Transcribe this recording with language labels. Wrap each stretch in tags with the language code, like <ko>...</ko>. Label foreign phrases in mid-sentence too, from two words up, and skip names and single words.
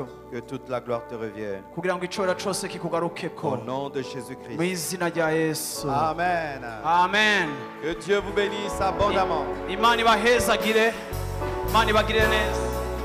<fr>Que toute la gloire te revienne.</fr> <rw>kugira ngo icora cyose</rw> <fr>Au</fr> <rw>kikugarukeko</rw> <fr>nom de</fr> <rw>mu</rw> <fr>Jésus-Christ.</fr> <rw>izina rya yesu</rw> <fr>Amen.</fr> <rw>amen</rw> <fr>Que Dieu vous bénisse abondamment.</fr> <rw>imana ibahezagire imana ibagirire neza</rw>